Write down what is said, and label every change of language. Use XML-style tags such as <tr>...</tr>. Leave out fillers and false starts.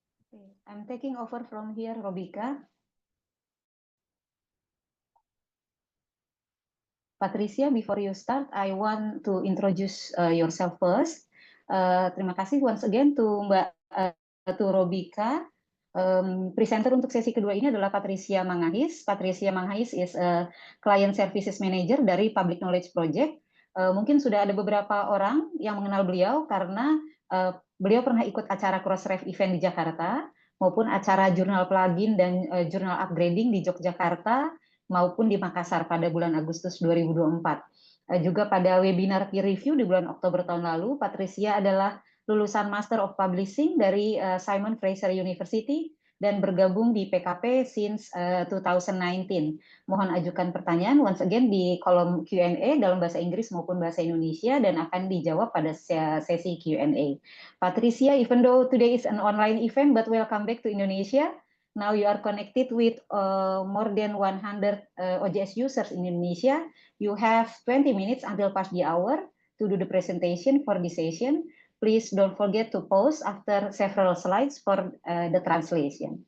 <en>Okay, I'm taking over from here, Robika. Patricia, before you start, I want to introduce yourself first.</en> <id>Terima kasih</id> <en>once again to Mbak Robika.</en> <id>Presenter untuk sesi kedua ini adalah Patricia Manghais.</id> <en>Patricia Manghais is a Client Services Manager</en> <id>dari</id> <en>Public Knowledge Project.</en> <id>Mungkin sudah ada beberapa orang yang mengenal beliau karena beliau pernah ikut acara Crossref event di Jakarta, maupun acara jurnal plugin dan jurnal upgrading di Yogyakarta, maupun di Makassar pada bulan Agustus 2024. Juga pada webinar peer review di bulan Oktober tahun lalu, Patricia adalah lulusan Master of Publishing dari Simon Fraser University dan bergabung di PKP</id> <en>since 2019.</en> <id>Mohon ajukan pertanyaan</id> <en>once again</en> <id>di kolom Q&A dalam bahasa Inggris maupun bahasa Indonesia dan akan dijawab pada sesi Q&A.</id> <en>Patricia, even though today is an online event, but welcome back to Indonesia. Now you are connected with more than 100 OJS users in Indonesia. You have 20 minutes until past the hour to do the presentation for this session. Please don't forget to pause after several slides for the translation.</en>